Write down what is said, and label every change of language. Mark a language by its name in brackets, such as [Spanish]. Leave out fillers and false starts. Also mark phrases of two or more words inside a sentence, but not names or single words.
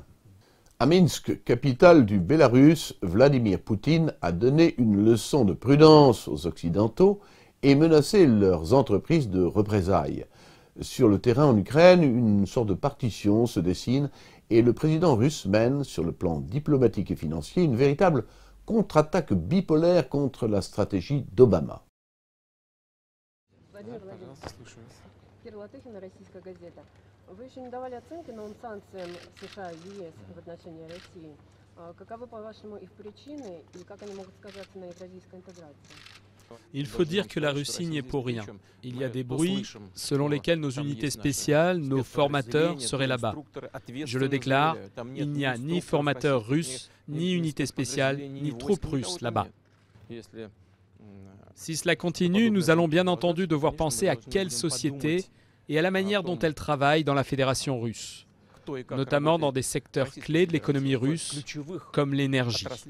[French] À Minsk, capitale du Bélarus, Vladimir Poutine a donné une leçon de prudence aux Occidentaux et menacé leurs entreprises de représailles. Sur le terrain en Ukraine, une sorte de partition se dessine et le président russe mène, sur le plan diplomatique et financier, une véritable contre-attaque bipolaire contre la stratégie d'Obama. [Russian] Вы еще не давали оценки новым санкциям США и ЕС в отношении России. Каковы, по-вашему, их причины и как они могут сказаться на евразийской интеграции? [French] Il faut dire que la Russie n'y est pour rien. Il y a des bruits selon lesquels nos unités spéciales, nos formateurs seraient là-bas. Je le déclare, il n'y a ni formateurs russes, ni unités spéciales, ni troupes russes là-bas. Si cela continue, nous allons bien entendu devoir penser à quelle société et à la manière dont elle travaille dans la Fédération russe, notamment dans des secteurs clés de l'économie russe, comme l'énergie.